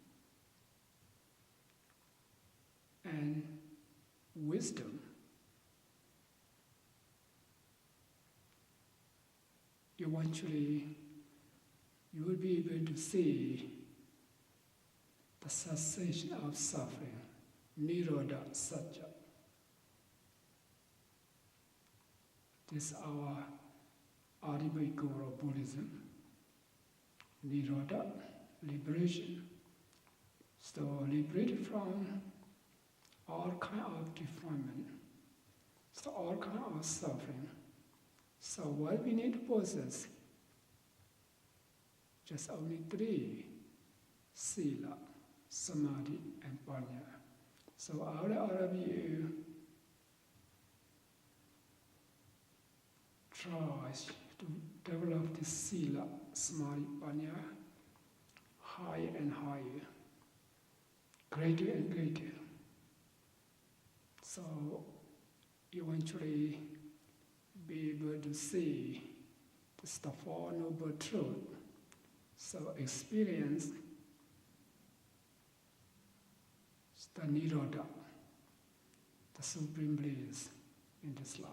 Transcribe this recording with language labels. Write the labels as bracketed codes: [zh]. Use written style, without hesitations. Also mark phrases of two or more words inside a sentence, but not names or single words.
[en] and wisdom, eventually you will be able to see the cessation of suffering, [pi] nirodha satya. [en] This is our ultimate goal of Buddhism. Nirodha, liberation. So liberated from all kind of defilement, so all kind of suffering. So what we need to possess? Just only 3 [pi] sila, samadhi, [en] and panya. So all of you try to develop this [pi] sila, samadhi, panya, [en] higher and higher, greater and greater. So eventually be able to see the Four Noble Truth. So experience the Nirodha, the supreme bliss in this life.